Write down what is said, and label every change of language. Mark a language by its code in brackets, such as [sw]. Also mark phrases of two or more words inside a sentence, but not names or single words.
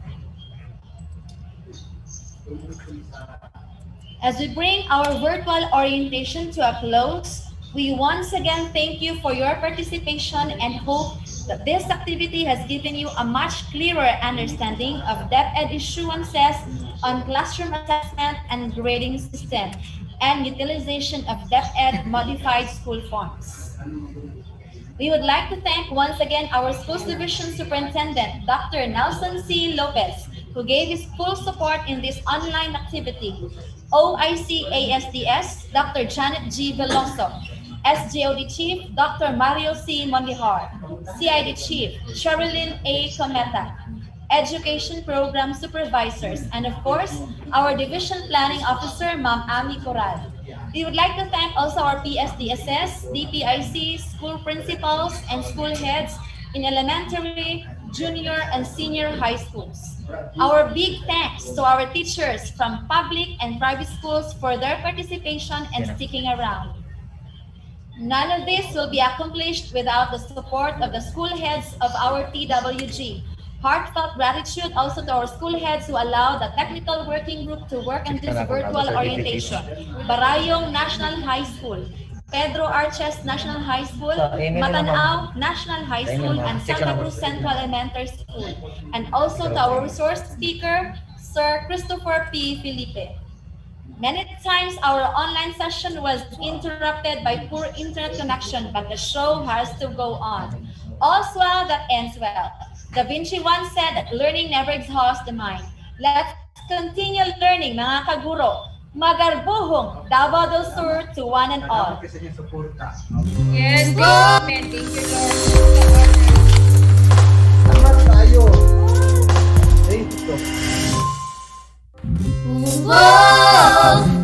[en] As we bring our virtual orientation to a close, we once again thank you for your participation and hope that this activity has given you a much clearer understanding of Deped issuances on classroom assessment and grading system and utilization of Deped modified school forms. We would like to thank once again our Schools Division Superintendent, Dr. Nelson C. Lopez, who gave his full support in this online activity. OIC ASDS, Dr. Janet G. Veloso. SGOD Chief, Dr. Mario C. Mondijar. CID Chief, Sherilyn A. Cometa. Education Program Supervisors, and of course, our Division Planning Officer, Ma'am Ami Coral. We would like to thank also our PSDSS, DPIC, school principals, and school heads in elementary, junior, and senior high schools. Our big thanks to our teachers from public and private schools for their participation and sticking around. None of this will be accomplished without the support of the school heads of our TWG. Heartfelt gratitude also to our school heads who allowed the technical working group to work on this virtual orientation. Barayong National High School, Pedro Arches National High School, Matanao National High School, and Santa Cruz Central Elementary School. And also to our resource speaker, Sir Christopher P. Felipe. Many times our online session was interrupted by poor internet connection, but the show has to go on. All's well that ends well. Da Vinci once said that learning never exhausts the mind. Let's continue learning, [ceb] mga kaguro. [en] Magarbuhong Davao del Sur to one and all. Yes, amen. Thank you, Lord. [ceb] Salamat tayo. [en] Thank you. Whoa!